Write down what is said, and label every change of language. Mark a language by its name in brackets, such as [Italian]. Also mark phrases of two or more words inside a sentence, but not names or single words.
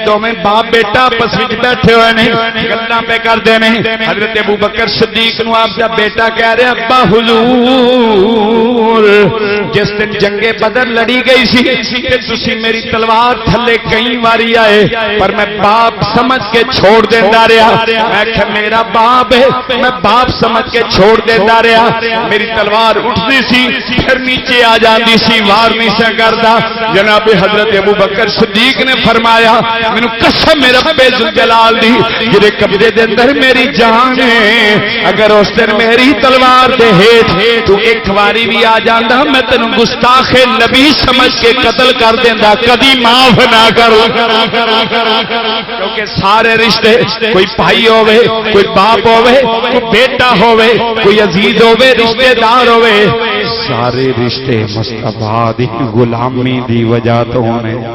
[Punjabi] دو میں باپ بیٹا آپس وچ بیٹھے ہوئے نے گلاں پہ کر دینے حضرت ابوبکر صدیق نو آپ دا بیٹا کہہ رہے ابا حضور جس دن جنگ بدر لڑی گئی سی تے تسی میری تلوار تھلے کئی واری آئے پر میں باپ سمجھ کے چھوڑ دیتا رہا میں کہ میرا باپ ہے میں باپ سمجھ کے چھوڑ دیتا رہا میری تلوار اٹھتی سی پھر نیچے آ جاتی سی وار نہیں سے کرتا جناب حضرت ابوبکر صدیق نے فرمایا مینوں قسم میرے رب ذوالجلال دی جڑے قبضے دے اندر میری جان ہے اگر اس دن میری تلوار دے ہیٹھ تو ایک واری بھی آ جاندا میں تینوں گستاخ نبی سمجھ کے قتل کر دیندا کدی معاف نہ کروں کیونکہ سارے رشتے کوئی بھائی ہوئے کوئی باپ ہوئے کوئی بیٹا ہوئے کوئی عزیز ہوئے رشتے دار ہوئے سارے رشتے مصطفیٰ دی غلامی دی وجہ تو ہونے